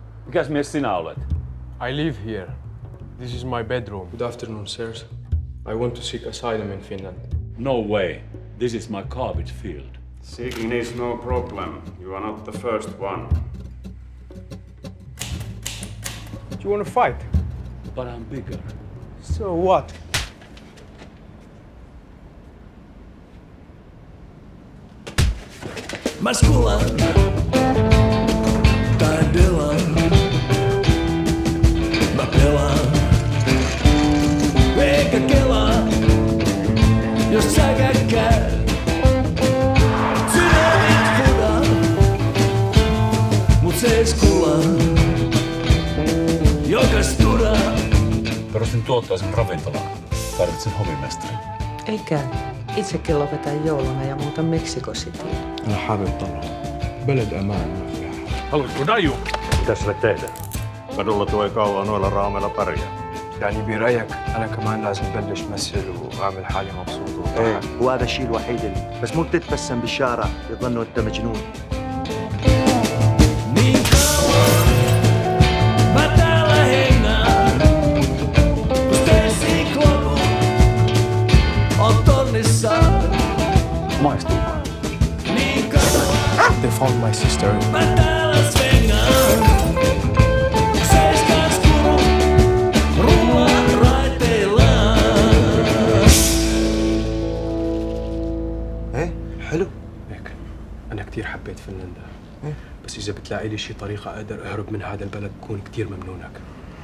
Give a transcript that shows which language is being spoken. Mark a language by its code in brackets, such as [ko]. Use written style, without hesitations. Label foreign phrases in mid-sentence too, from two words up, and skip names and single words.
[fi] Mikäs mies sinä olet? [en] I live here. This is my bedroom. Good afternoon, sirs. I want to seek asylum in Finland. No way. This is my garbage field. Seeking is no problem. You are not the first one. Do you want to fight? But I'm bigger. So what? [fi] Mascula tai Dylan mä pelaan eikä kelaa jos säkään käy sydämit fudan mut seis kulaan joka studa. Perustin tuottaisen ravintolan. Tarvitsen hovimestarin. Ei käy. Itsekin lopetan jouluna ja muutan Mexico Cityin. [ar] أنا حابب طلع بلد أمان ما فيها حد. [fi] Haluatko daju? Mitä sille tehdä? Kadulla tuo ei kauan noilla raameilla pärjää. [ar] يعني برأيك أنا كمان لازم بلش مثل وأعمل حالي مبسوط ايه وفرحان. وهذا الشيء الوحيد بس مو تتبسم بالشارع يظنوا انت مجنون. [fi] Niin kauan mä täällä hengään, kun Stacy Klobu on tonnissaan. Maistuupa. Niin kauan [en] They found my sister. [fi] mä täällä svengaan, seiskaan skuru rullaa raiteillaan. [ar] ايه حلو. هيك أنا كتير حبيت فنلندا. بس إذا بتلاقي لي شي طريقة أقدر أهرب من هذا البلد بكون كتير ممنونك.